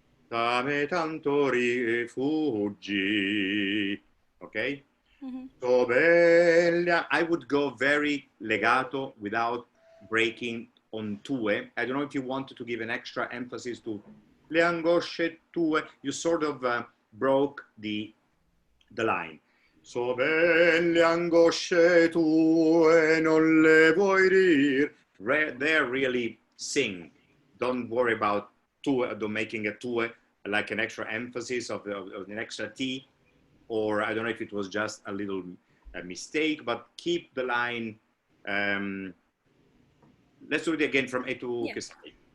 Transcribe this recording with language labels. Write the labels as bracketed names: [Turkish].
[Italian] Da me tanto rifugi. Okay? [English] So bella. I would go very legato without breaking on tue. I don't know if you wanted to give an extra emphasis to [Italian] le angosce tue. [English] You sort of broke the line. [Italian] So belle angosce tue non le vuoi dir. [English] There really sing. Don't worry about tue, making a tue like an extra emphasis of an extra T, or I don't know if it was just a little mistake, but keep the line. Let's do it again from A to Kesai.